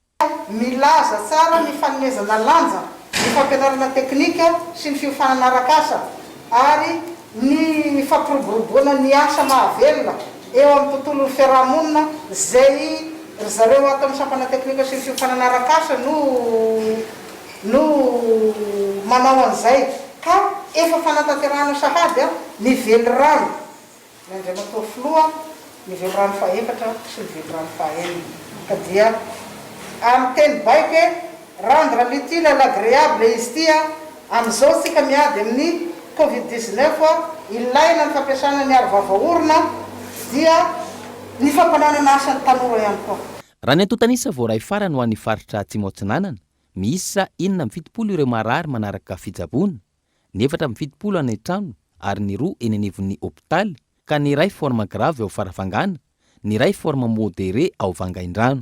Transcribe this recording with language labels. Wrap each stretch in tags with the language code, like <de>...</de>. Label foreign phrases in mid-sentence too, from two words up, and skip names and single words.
<mg>Milaza tsara ny fanomezana lanja ny fampianarana teknika sy ny fiofanana arakasa ary ny fampiroboroboana ny asa mahavelona eo amin'ny tontolon'ny fiarahamonina zay zareo ato amin'ny sampana teknika sy ny fiofanana arakasa no manao an'izay ka efa fanatanterahana sahady ny velirano nandray matao filoha ny velirano faha-4 sy ny velirano faha-9 ka dia amin'ny teny baike</mg> <fr>rendre l'utile à l'agréable</fr> <mg>izy tia amin'izao tsika miady amin'ny Covid-19 ilaina ny fampiasana ny arovava orona dia ny fampananana asan'ny tanora ihany koa. Raha ny antotanisa voaray farany ho an'ny faritra Atsimo-Atsinanana, miisa 770 ireo marary manaraka fijabona, ny 770 any trano ary ny 2 eny anivon'ny hôpitaly ka ny ray</mg> <fr>forme grave</fr> <mg>ao Farafangana, ny ray</mg> <fr>forme modéré</fr> <mg>ao Vangaindrano.</mg>